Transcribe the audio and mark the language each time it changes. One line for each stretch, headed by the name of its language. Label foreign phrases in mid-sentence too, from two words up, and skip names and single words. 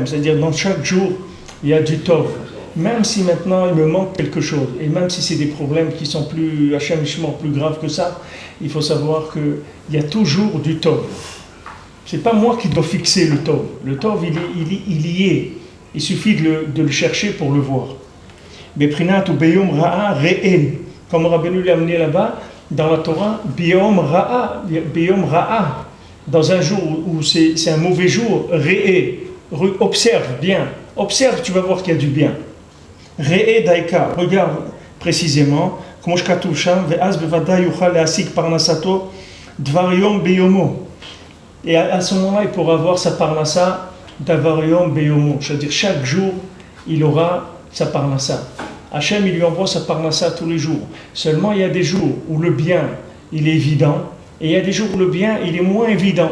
French: C'est-à-dire dans chaque jour, il y a du tov. Même si maintenant il me manque quelque chose, et même si c'est des problèmes qui sont plus graves que ça, il faut savoir qu'il y a toujours du tov. C'est pas moi qui dois fixer le tov. Le tov, il y est. Il suffit de le chercher pour le voir.
Hebrew: בפרט וביום רעה ראה.
French: Comme Rabbeinu l'a amené là-bas, dans la Torah,
Hebrew: ביום רעה.
French: Dans un jour où c'est un mauvais jour, re'e. Observe bien. Observe, tu vas voir qu'il y a du bien.
Hebrew: ראה דייקא.
French: Regarde précisément. Comme je
Hebrew: כתוב שם, ואז בוודאי יוכל להשיג פרנסתו דבר יום ביומו.
French: Et à ce moment-là, il pourra avoir sa parnassa d'avarium beyomo. C'est-à-dire, chaque jour, il aura sa parnassa. Hachem, il lui envoie sa parnassa tous les jours. Seulement, il y a des jours où le bien, il est évident, et il y a des jours où le bien, il est moins évident.